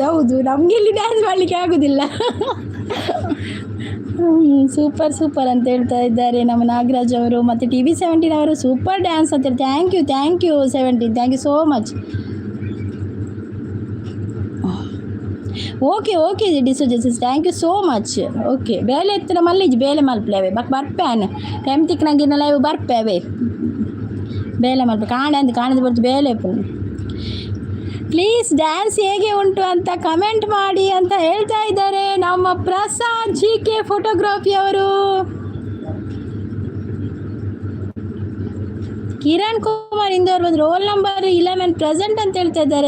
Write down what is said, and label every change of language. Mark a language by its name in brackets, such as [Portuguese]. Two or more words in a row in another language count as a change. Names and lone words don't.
[Kannada] ಹೌದು, ನಮಗೆ ಇಲ್ಲಿ ಡ್ಯಾನ್ಸ್ ಮಾಡಲಿಕ್ಕೆ ಆಗೋದಿಲ್ಲ. ಸೂಪರ್ ಅಂತ ಹೇಳ್ತಾ ಇದ್ದಾರೆ ನಮ್ಮ ನಾಗರಾಜ್ ಅವರು. ಮತ್ತು TV17 ಅವರು [English] super dance [Kannada] ಅಂತ ಹೇಳಿ. [English] thank you [Kannada] 17. [English] thank you so much. okay D'Souza sis thank you so much. [Tulu] ಓಕೆ ಬೇಲೆ ಎತ್ತಿನ ಮಲ್ಲಿಜಿ ಬೇಲೆ ಮಲ್ಪಲೇವೆ ಬರ್ಪೇನೆ ಟೈಮ್ ತಿಕ್ಕನಾಗಿನ ಲೈವ್ ಬರ್ಪೇವೆ ಬೇಲೆ ಮಲ್ಪ ಕಾಣದ ಬರ್ತು ಬೇಲೆ. [Kannada] ಪ್ಲೀಸ್ ಡ್ಯಾನ್ಸ್ ಹೇಗೆ ಉಂಟು ಅಂತ ಕಮೆಂಟ್ ಮಾಡಿ ಅಂತ ಹೇಳ್ತಾ ಇದ್ದಾರೆ ನಮ್ಮ ಪ್ರಸಾದ್ GK ಫೋಟೋಗ್ರಫಿ ಅವರು. ಕಿರಣ್ ಕುಮಾರ್ ಇಂದೋರ್ ಬಂದು [English] roll number 11 present [Kannada] ಅಂತ ಹೇಳ್ತಾ ಇದ್ದಾರೆ.